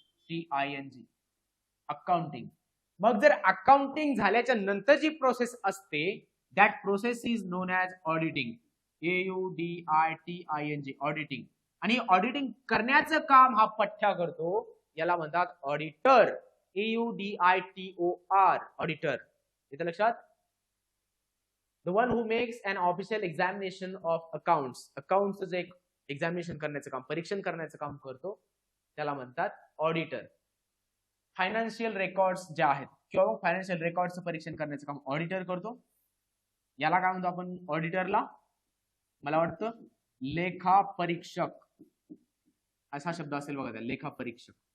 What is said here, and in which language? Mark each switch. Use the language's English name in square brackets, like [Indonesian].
[Marathi] ACCOUNTING, accounting. मग जर accounting झाल्याच्या नंतर जी प्रोसेस असते [English] That process is known as auditing. [Marathi] AUDITING, auditing. आणि ऑडिटिंग करण्याचं काम हा पठ्ठ्या करतो, याला म्हणतात ऑडिटर. [English] AUDITOR, auditor. [Marathi] इथं लक्षात. [English] The one who makes an official examination of accounts. [Marathi] अकाउंट्सचं जे एक्झामिनेशन करण्याचं काम, परीक्षण करण्याचं काम करतो त्याला म्हणतात ऑडिटर. फायनान्शियल रेकॉर्ड्स ज्या आहेत किंवा फायनान्शियल रेकॉर्डचं परीक्षण करण्याचं काम ऑडिटर करतो. याला काय म्हणतो आपण? ऑडिटरला मला वाटतं लेखा परीक्षक असा शब्द असेल बघा, त्या लेखा परीक्षक.